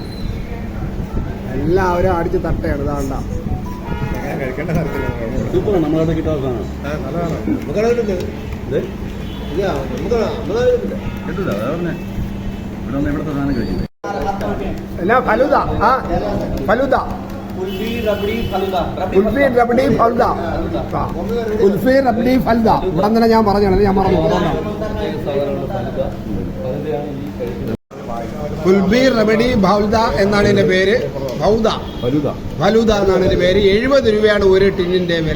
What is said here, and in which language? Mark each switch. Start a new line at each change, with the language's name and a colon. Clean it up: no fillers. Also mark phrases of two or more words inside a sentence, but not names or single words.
Malayalam: എല്ലാവരും അടിച്ച് തട്ടയാണ് ഇതാണ്ട. നമ്മളവിടെ കിട്ടാൻ ഫലൂദ ആ ഫലൂദ
Hindi: कुल्फी रबड़ी फलूदा
Malayalam: കുൽഫി റബഡി ഫൽദ കുൽഫി റബഡി ഫൽദ ഇവിടെ തന്നെ ഞാൻ പറഞ്ഞാണ് ഞാൻ മറന്നു. കുൽഫി റബഡി ഫൽദ എന്നാണ് ഇതിന്റെ പേര്. ഫലൂദ എന്നാണ് ഇതിന്റെ പേര്. 70 രൂപയാണ് ഒരു ടിന്നിന്റെ വില.